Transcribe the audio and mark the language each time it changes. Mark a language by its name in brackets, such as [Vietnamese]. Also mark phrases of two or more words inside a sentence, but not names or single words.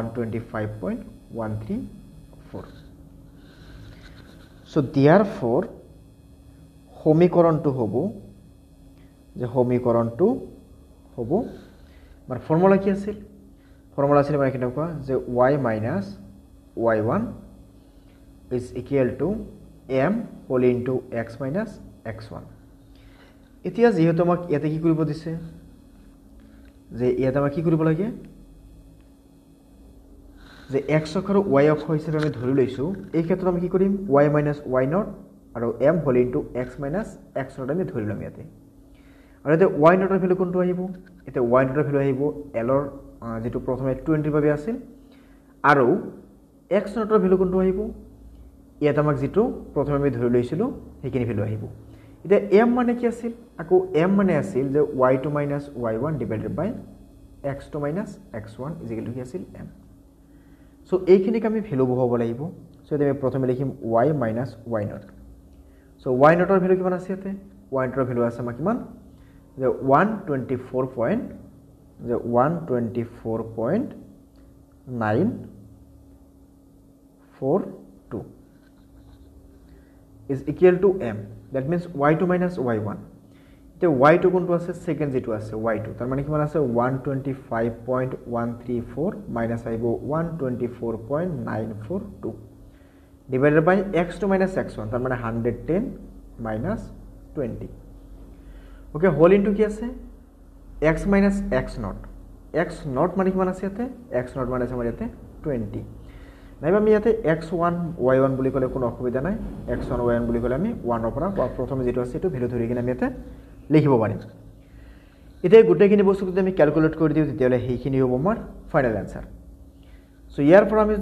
[Assamese] 125.134 সো therefore সমীকৰণটো হ'ব যে সমীকৰণটো হ'ব মানে ফৰ্মুলা কি আছিল ফৰ্মুলা আছিল মানে কেনেকুৱা যে [English] y minus y1 is equal to m whole into x minus x1 [Assamese] এতিয়া যেহেতু আমাক ইয়াতে কি কৰিব দিছে যে ইয়াতে আমাক কি কৰিব লাগে যে x অক্ষ আৰু y অক্ষ হিচাপে আমি ধৰি লৈছো এই ক্ষেত্ৰত আমি কি কৰিম [English] y minus y0 [Assamese] আৰু [English] m whole into x minus x0 [Assamese] আমি ধৰি লম ইয়াতে আৰু এতে y0 ৰ ভ্যালু কোনটো আহিব এতে y0 ৰ ভ্যালু আহিব l ৰ যেটো প্ৰথমে 20 ৰ বাবে আছিল আৰু x0 ৰ ভ্যালু কোনটো আহিব ইয়াত আমাক যেটো প্ৰথমে আমি ধৰি লৈছিলো হেকিনি ভ্যালু আহিব এটা m মানে কি আছিল আকৌ m মানে আছিল যে [English] y2 minus y1 divided by x2 minus x1 is equal to [Assamese] কি আছিল m সো এইখিনিক আমি ভ্যালু বহাব লাগিব সো এতে আমি প্ৰথমে লিখিম [English] y minus y0 [Assamese] সো y0 ৰ ভ্যালু কিমান আছে ইয়াতে y0 ৰ ভ্যালু আছে আমাৰ কিমান যে 124.942 [English] is equal to m that means y2 minus y1 [Assamese] তে y2 কোনটো আছে সেকেন্ড যেটো আছে y2 তার মানে কিমান আছে 125.134 minus আইব 124.942 [English] divided by x2 minus x1 [Assamese] তার মানে [English] 110 minus 20 [Assamese] ওকে [English] whole into [Assamese] কি আছে [English] x minus x0 [Assamese] x0 মানে কিমান আছে ইয়াতে x0 মানে আছে আমাৰ ইয়াতে 20 নাইবা আমি ইয়াতে x1 y1 বুলি কলে কোনো অসুবিধা নাই x1 y1 বুলি কলে আমি 1 ৰ পৰা প্ৰথমে যেটো আছে এটো ভ্যালু ধৰি কিনে আমি ইয়াতে লিখিব পাৰিম এতিয়া গুটেখিনি বস্তু যদি আমি ক্যালকুলেট কৰি দিও তেতিয়ালে হেখিনি হ'ব আমাৰ [English] final answer [Assamese] সো ইয়াৰ পৰা আমি যদি